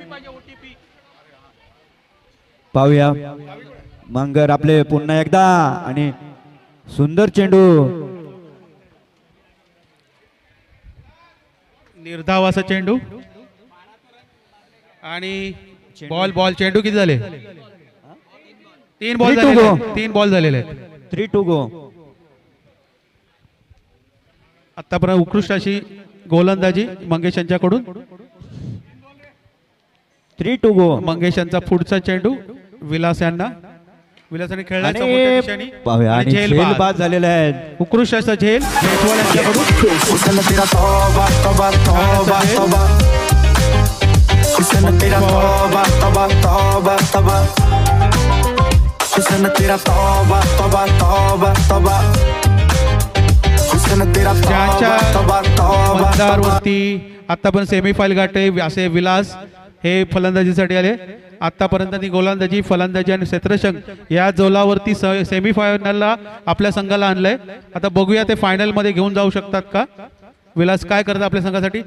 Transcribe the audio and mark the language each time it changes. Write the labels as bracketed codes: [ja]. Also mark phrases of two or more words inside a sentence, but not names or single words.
[mr] पाहूया मंगर आपले पुन्हा एकदा आणि सुंदर चेंडू. निर्धाव असा चेंडू आणि बॉल चेंडू किती झाले. 3 बॉल [en] 3 to [mr] झालेले [en] go. [mr] आहेत. 3 बॉल झालेले आहेत. [en] 3 to go. [mr] आतापर्यंत उत्कृष्ट अशी गोलंदाजी मंगेश यांच्याकडून. [en] 3 to go. [mr] मंगेश यांचा पुढचा चेंडू विलास यांना. विलासाने खेळला आणि समोरच्या दिशेने. पाहूया आणि झेल झेल बाद. बाद झालेला आहे. उत्कृष्ट असा झेल जयस्वाल यांच्याकडून. [hi] हुस्न तेरा तौबा तौबा तौबा तौबा हुस्न तेरा तौबा तौबा तौबा तौबा हुस्न तेरा तौबा तौबा तौबा तौबा हुस्न तेरा [mr] ज्यांच्या [hi] तौबा तौबा तौबा [mr] मतदारवरती आतापर्यंत सेमीफायनल गाठे असे विलास हे फलंदाजीसाठी आले. आतापर्यंत गोलंदाजी, फलंदाजी आणि क्षेत्ररक्षण या जोलावरती सेमीफायनलला आपल्या संघाला आणलंय. आता बघूया ते फायनल मध्ये घेऊन जाऊ शकतात का. विलास काय करतात आपल्या संघासाठी.